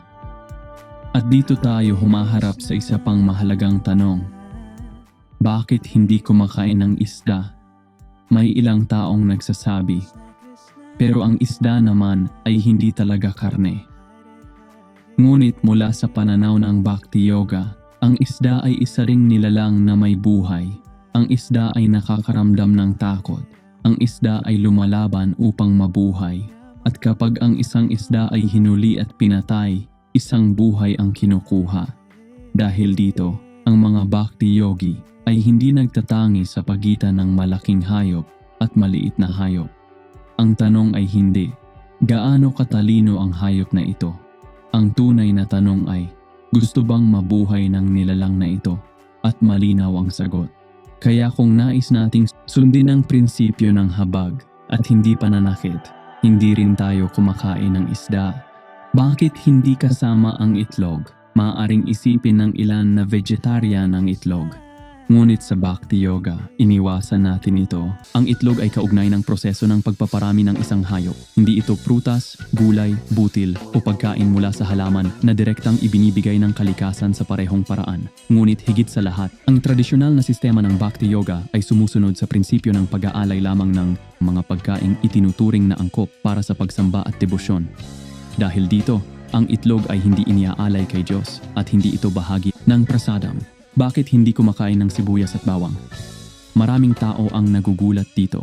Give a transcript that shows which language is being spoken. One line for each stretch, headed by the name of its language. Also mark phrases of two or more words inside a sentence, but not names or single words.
Filipino: At dito tayo humaharap sa isa pang mahalagang tanong. Bakit hindi kumakain ng isda? May ilang taong nagsasabi, pero ang isda naman ay hindi talaga karne. Ngunit mula sa pananaw ng bhakti yoga, ang isda ay isa ring nilalang na may buhay. Ang isda ay nakakaramdam ng takot. Ang isda ay lumalaban upang mabuhay. At kapag ang isang isda ay hinuli at pinatay, isang buhay ang kinukuha. Dahil dito, ang mga bhakti yogi ay hindi nagtatangi sa pagitan ng malaking hayop at maliit na hayop. Ang tanong ay hindi, gaano katalino ang hayop na ito? Ang tunay na tanong ay, gusto bang mabuhay ng nilalang na ito? At malinaw ang sagot. Kaya kung nais nating sundin ang prinsipyo ng habag at hindi pananakit, hindi rin tayo kumakain ng isda. Bakit hindi kasama ang itlog? Maaaring isipin ng ilan na vegetarian ang itlog. Ngunit sa bhakti yoga, iniwasan natin ito. Ang itlog ay kaugnay ng proseso ng pagpaparami ng isang hayop. Hindi ito prutas, gulay, butil o pagkain mula sa halaman na direktang ibinibigay ng kalikasan sa parehong paraan. Ngunit higit sa lahat, ang tradisyonal na sistema ng bhakti yoga ay sumusunod sa prinsipyo ng pag-aalay lamang ng mga pagkaing itinuturing na angkop para sa pagsamba at debosyon. Dahil dito, ang itlog ay hindi iniaalay kay Diyos at hindi ito bahagi ng prasadam. Bakit hindi kumakain ng sibuyas at bawang? Maraming tao ang nagugulat dito.